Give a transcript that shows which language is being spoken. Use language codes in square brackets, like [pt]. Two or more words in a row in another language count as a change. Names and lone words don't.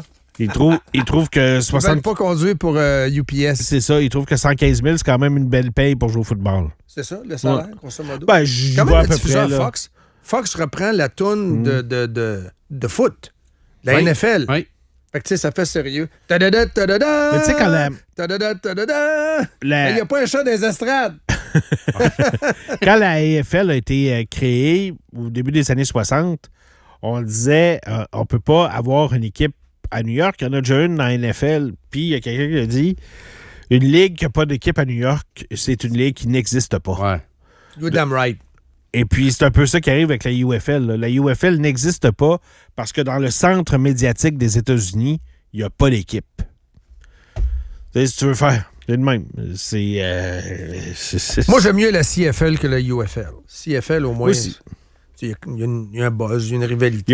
[fr] Ils trouvent que 60... Ils veulent pas conduire pour UPS. C'est ça. Ils trouvent que 115 000, c'est quand même une belle paye pour jouer au football. C'est ça, le salaire, grosso modo? Ben, je vois à peu près. Fox. Fox reprend la toune de foot. La NFL. Oui. Fait que, tu sais, ça fait sérieux. Ta-da-da, ta-da-da! Mais tu sais, quand la... Ta-da-da, ta-da-da! Il n'y a pas un chat dans les estrades. Quand la AFL a été créée au début des années 60, on disait on peut pas avoir une équipe à New York. Il y en a déjà une dans la NFL. Puis il y a quelqu'un qui a dit une ligue qui n'a pas d'équipe à New York, c'est une ligue qui n'existe pas. Ouais. [en] You're damn right. [fr] Et puis, c'est un peu ça qui arrive avec la UFL. Là. La UFL n'existe pas parce que dans le centre médiatique des États-Unis, il n'y a pas d'équipe. Tu sais, si tu veux faire, c'est le même. Moi, j'aime mieux la CFL que la UFL. CFL, au moins, il y a un buzz, il y a une rivalité.